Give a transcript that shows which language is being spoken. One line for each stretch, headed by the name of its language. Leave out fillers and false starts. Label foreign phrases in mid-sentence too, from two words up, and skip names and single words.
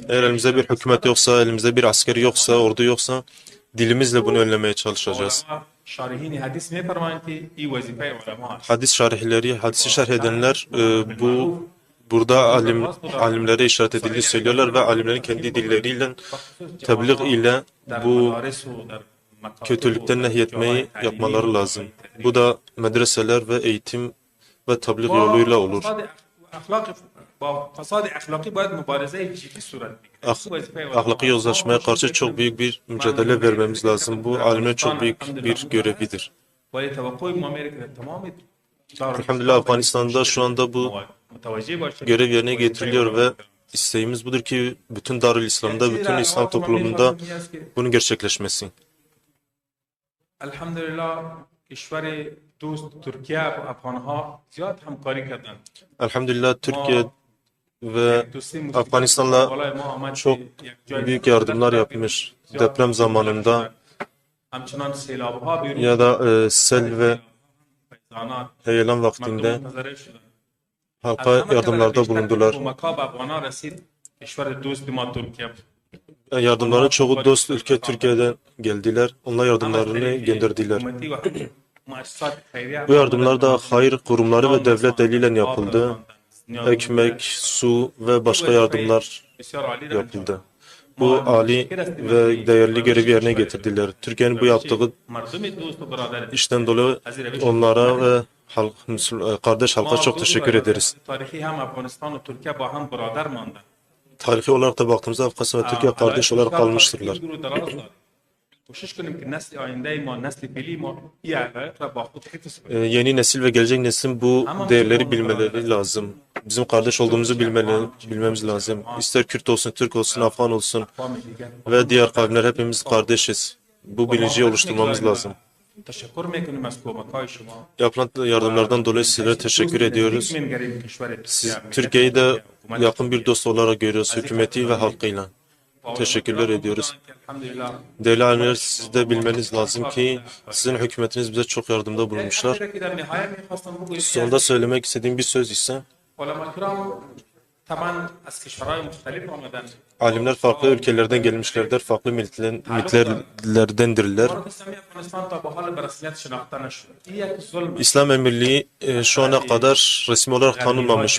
Turkish: eğer elimizde bir hükümet yoksa, elimizde bir askeri yoksa, ordu yoksa dilimizle bunu önlemeye çalışacağız.
Persian: علما شارحین حدیث میفرمایند که این وظیفه علما است
Turkish: Hadis şarihleri, hadisi şerh edenler burada alimlere işaret edildiğini söylüyorlar ve alimlerin kendi dilleriyle tebliğ ile bu
Persian: مدارس و در مکاتب
Turkish: kötülükten nehyetmeyi yapmaları lazım. Bu da medreseler ve eğitim ve tebliğ yoluyla olur.
Persian: فساد اخلاقی باید مبارزه جدی صورت بگیره
Turkish: Ahlaki yozlaşmaya karşı çok büyük bir mücadele vermemiz lazım. Bu alimlerin çok büyük bir görevidir.
Persian: ولی توقع ما میره که تمام
Turkish: Elhamdülillah Afganistan'da şu anda bu
Persian: متوجه باشه
Turkish: görev yerine getiriliyor ve isteğimiz budur ki bütün Darül İslam'da, bütün İslam toplumunda bunun gerçekleşmesi.
Persian: الحمدلله کشور دوست ترکیه و افغانها زیاد همکاری کردند
Turkish: Elhamdülillah Türkiye ve Afganistan'la çok büyük yardımlar yapmış. Deprem zamanında
Persian: همچنان سیلاب ها بیرون
Turkish: ya da sel ve
Persian: فیضانات
Turkish: heyelan vaktinde
Persian: مردم متضرر شدند
Turkish: halka yardımlarda bulundular.
Persian: کمک‌ها به افغانان رسید کشور دوست ما ترکیه
Turkish: Yardımların çoğu dost ülke Türkiye'den geldiler. Onlar yardımlarını gönderdiler.
Persian: حکومتی و مؤسسات خیریه
Turkish: Bu yardımlar da hayır kurumları ve devlet eliyle yapıldı. Ekmek, su ve başka yardımlar
Persian: بسیار عالی
Turkish: yapıldı. Bu ali ve değerli görevi yerine getirdiler. Türkiye'nin bu yaptığı
Persian: مردم دوست و برادر
Turkish: işten dolayı onlara ve kardeş halka çok teşekkür ederiz.
Persian: تاریخی هم افغانستان و ترکیه با هم برادر ماندن
Turkish: Tarihi olarak da baktığımızda Afganistan ve Türkiye kardeş olarak kalmıştırlar.
Persian: کوشش کنیم که نسل آینده ما نسل فعلی ما این حقایق را با خود حفظ کنیم
Turkish: Yeni nesil ve gelecek neslin bu değerleri bilmeleri lazım. Bizim kardeş olduğumuzu bilmemiz lazım. İster Kürt olsun, Türk olsun, Afgan olsun
Persian: اقوام دیگر
Turkish: ve diğer kavimler hepimiz kardeşiz. Bu bilinci oluşturmamız lazım.
Persian: تشکر میکنیم از کمک‌های شما
Turkish: Yapılan yardımlardan dolayı sizlere teşekkür ediyoruz.
Persian: می‌نگریم کشور
Turkish: Siz Türkiye'yi de yakın bir dost olarak görüyoruz, hükümeti ve halkıyla. Teşekkürler ediyoruz.
Persian: الحمدلله
Turkish: Değerli alimler, siz de bilmeniz lazım ki sizin hükümetiniz bize çok yardımda bulunmuşlar.
Persian: که در نهایت می‌خواستم بگویم
Turkish: Sonunda söylemek istediğim bir söz ise
Persian: علما کرام طبعا از کشورهای مختلف آمدن
Turkish: alimler farklı ülkelerden gelmişlerdir, farklı milletlerdendirler.
Persian: امارات اسلامی افغانستان تا به حال به رسمیت شناخته نشد این یک ظلم
Turkish: İslam Emirliği şu ana kadar resmi olarak tanınmamış.